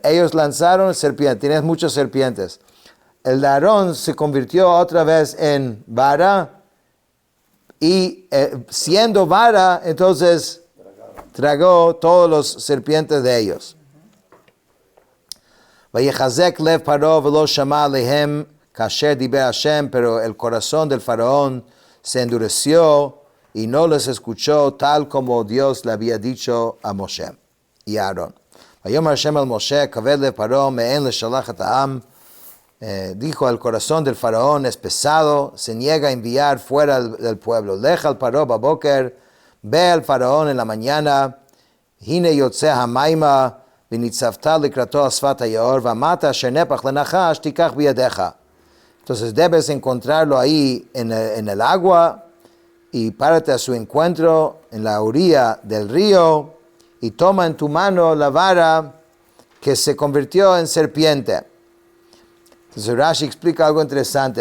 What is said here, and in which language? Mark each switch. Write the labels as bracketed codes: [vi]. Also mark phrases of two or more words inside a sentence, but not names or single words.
[es] Ellos lanzaron serpiente, tienes muchas serpientes. El de Aarón se convirtió otra vez en vara y siendo vara, entonces tragó todos los serpientes de ellos. [he] ויחזק לב פרעה ולא שמע להם כאשר דבר השם, [es] pero el corazón del faraón se endureció y no les escuchó tal como Dios le había dicho a Moshe y a Aarón. [he] ויאמר השם אל משה כבד לב פרעה מאן לשלח את העם. [es] Dijo, el corazón del faraón es pesado, se niega a enviar fuera del pueblo. [he] לך אל פרעה בבקר, [es] ve al faraón en la mañana, [he] הנה יצא המימה ונצבת לקראתו שפת היאר והמטה אשר נהפך לנחש תקח בידך. [es] Entonces debes encontrarlo ahí en el agua y párate a su encuentro en la orilla del río y toma en tu mano la vara que se convirtió en serpiente. Entonces Rashi explica algo interesante.